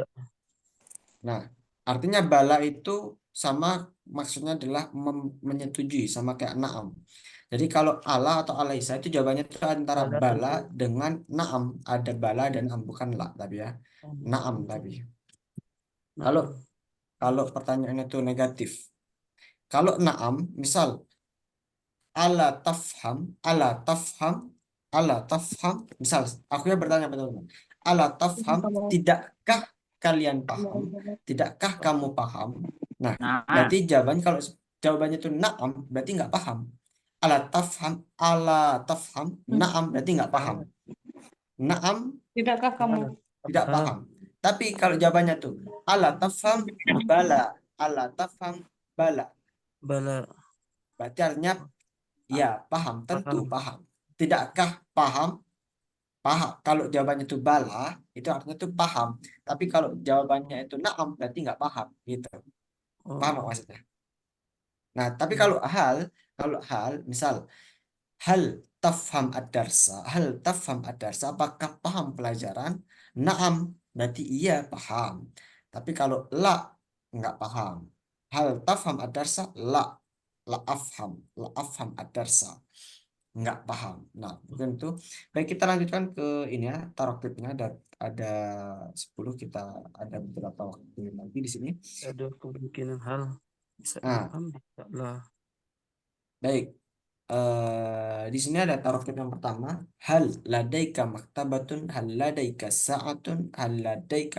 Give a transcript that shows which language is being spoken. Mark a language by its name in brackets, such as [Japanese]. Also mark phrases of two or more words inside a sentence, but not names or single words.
[Indonesian] Nah, artinya bala itu sama, maksudnya adalah menyetujui, sama kayak naam. Jadi kalau ala atau alaisa itu jawabannya itu antara Bala bala tentu. dengan naam. Ada bala dan naam, bukan la tapi ya. Naam Tentu. tapi. Kalau Naam. kalau pertanyaannya itu negatif. Kalau naam, misal [Arabic] ألا تفهم، ألا تفهم، ألا تفهم. [Indonesian] Misal aku ya bertanya teman-teman. [Arabic] ألا تفهم, [Indonesian] tidakkah kalian paham? Tidakkah kamu paham? Nah, Nah, berarti kalau jawabannya itu naam, berarti nggak paham. [Arabic] ألا تفهم, [Indonesian] naam berarti nggak paham. Naam Tidakkah kamu tidak paham. Tapi kalau jawabannya tuh [Arabic] ألا تفهم بلى، ألا تفهم بلى. [Indonesian] Bala. Berarti artinya ya paham, tentu paham. Tidakkah paham? Paham. Kalau jawabannya itu bala, itu artinya itu paham. Tapi kalau jawabannya itu naam, berarti nggak paham. Gitu. Paham nggak maksudnya? Nah, tapi kalau hal, misal [Arabic] هل تفهم الدرس, [Indonesian] apakah paham pelajaran? Naam, berarti iya paham. Tapi kalau la, nggak paham. [Arabic] هل تفهم الدرس، لا أفهم الدرس, [Indonesian] nggak paham. Nah, mungkin itu. Baik, kita lanjutkan ke ini ya, tarokibnya ada 10, kita ada beberapa waktu lagi di sini. Ada kemungkinan hal bisa Nah, naam, bisa lah. baik. Di sini ada tarokib yang pertama. [Arabic] هل لديك مكتبة، هل لديك ساعة، هل لديك.